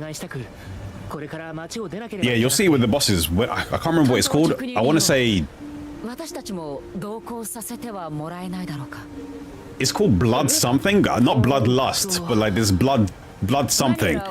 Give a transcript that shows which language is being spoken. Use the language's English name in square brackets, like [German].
[English] Yeah, you'll see with the bosses. I can't remember what it's called. I want to say [Japanese] 私たちも同行させてはもらえないだろうか。 [English] it's called blood something, not bloodlust, but like this blood something.